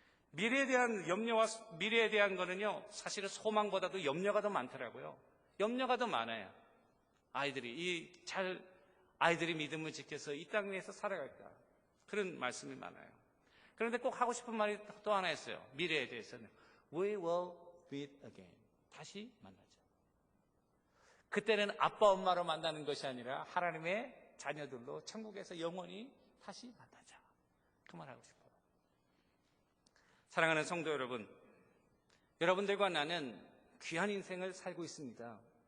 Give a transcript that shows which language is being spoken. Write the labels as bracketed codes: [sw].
[ko] 미래에 대한 염려와 미래에 대한 거는요, 사실은 소망보다도 염려가 더 많더라고요. 염려가 더 많아요. 아이들이 믿음을 지켜서 이 땅 위에서 살아갈까, 그런 말씀이 많아요. 그런데 꼭 하고 싶은 말이 또 하나 있어요. 미래에 대해서는 [en] We will meet again. [ko] 다시 만나자. 그때는 아빠 엄마로 만나는 것이 아니라 하나님의 자녀들로 천국에서 영원히 다시 만나자. 그 말 하고 싶어요. 사랑하는 성도 여러분, 여러분들과 나는 귀한 인생을 살고 있습니다.